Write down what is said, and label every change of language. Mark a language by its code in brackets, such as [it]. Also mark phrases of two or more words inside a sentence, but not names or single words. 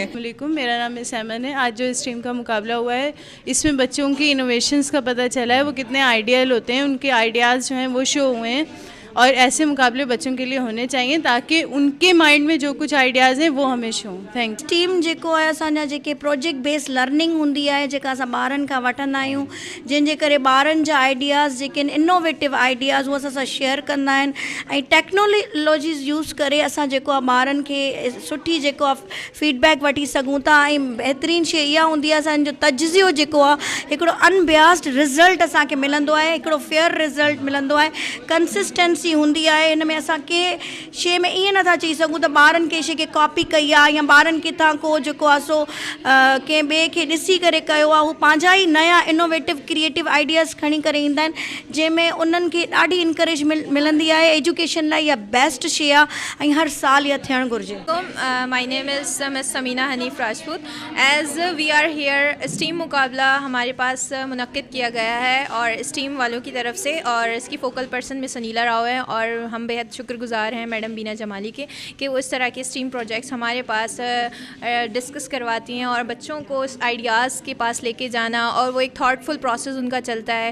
[ur] والیکم، میرا نام سیمن ہے۔ آج جو سٹریم کا مقابلہ ہوا ہے اس میں بچوں کی انوویشنز کا پتا چلا ہے، وہ کتنے آئیڈیل ہوتے ہیں، ان کے آئیڈیاز جو ہیں وہ شو ہوئے ہیں. اور ایسے مقابلے بچوں کے لیے ہونے چاہییں تاکہ ان کے مائنڈ میں جو کچھ آئیڈیاز ہیں وہ ہمیشہ ہوں. [en] Thank you. [sd] टीम जेको आहे असांजा जेके [en] project based learning [sd] हूंदी आहे, जेका असां ॿारनि खां वठंदा आहियूं, जंहिंजे करे ॿारनि जा आइडियाज़ जेके आहिनि [en] innovative ideas [sd] उहे असां सां शेयर कंदा आहिनि, ऐं [en] technologies use [sd] करे असां जेको आहे ॿारनि खे सुठी जेको आहे फीडबैक वठी सघूं था। ऐं बहितरीनु शइ इहा हूंदी आहे असांजो तजिज़ियो जेको आहे हिकिड़ो [en] unbiased result [sd] असांखे मिलंदो आहे, हिकिड़ो [en] fair result [sd] मिलंदो आहे, कंसिस्टेंसी हूंदी आहे। हिन में असां कंहिं शइ में ईअं नथा चई सघूं त ॿारनि कंहिं शइ खे कॉपी कई आहे या ॿारनि किथां को जेको आहे सो कंहिं ॿिए खे ॾिसी करे कयो आहे। हू पंहिंजा ई नया [en] innovative creative ideas [sd] खणी करे ईंदा आहिनि, जंहिंमें उन्हनि खे ॾाढी इंकरेज मिलंदी आहे। एजुकेशन लाइ इहा बेस्ट शइ आहे ऐं हर साल इहा थियणु घुरिजे। [en] My name is Miss Samina Hanif Rajput. As we are here, [ur] سٹیم مقابلہ ہمارے پاس منعقد کیا گیا ہے اور سٹیم والوں کی طرف سے، اور اس کی [en] focal person [ur] مس انیلا راؤ ہے، اور ہم بے حد شکرگزار ہیں میڈم بینا جمالی کے کہ وہ اس طرح کے [en] STEAM projects [ur] ہمارے پاس ڈسکس کرواتی ہیں اور بچوں کو اس آئیڈیاز کے پاس لے کے جانا، اور وہ ایک [en] thoughtful process [ur] ان کا چلتا ہے.